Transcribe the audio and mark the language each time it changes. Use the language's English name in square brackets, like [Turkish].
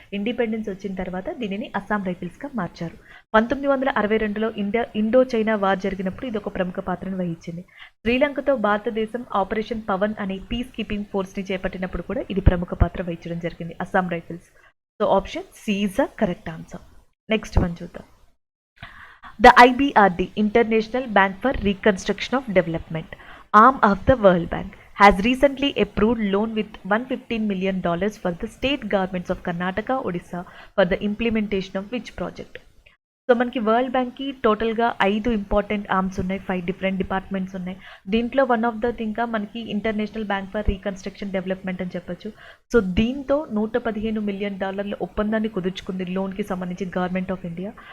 [Telugu] Independence వచ్చిన తర్వాత దీనిని అస్సాం రైఫిల్స్గా మార్చారు. 1962లో ఇండో చైనా వార్ జరిగినప్పుడు ఇది ఒక ప్రముఖ పాత్రను వహించింది. శ్రీలంకతో భారతదేశం ఆపరేషన్ పవన్ అనే పీస్ కీపింగ్ ఫోర్స్ని చేపట్టినప్పుడు కూడా ఇది ప్రముఖ పాత్ర వహించడం జరిగింది Assam rifles. [English] So option C is the correct answer. Next one [Telugu] చూద్దాం. [English] The IBRD, International Bank for Reconstruction of Development, arm of the World Bank, has recently approved loan with $115 million for the state governments of Karnataka, Odisha for the implementation of which project? [Telugu] So మనకి world బ్యాంక్కి టోటల్గా 5 important arms ఉన్నాయి, 5 different departments ఉన్నాయి. దీంట్లో one of the thing మనకి international bank for reconstruction development అని చెప్పొచ్చు. So దీంతో $115 మిలియన్ ఒప్పందాన్ని కుదుర్చుకుంది లోన్కి సంబంధించి గవర్నమెంట్ ఆఫ్ ఇండియా.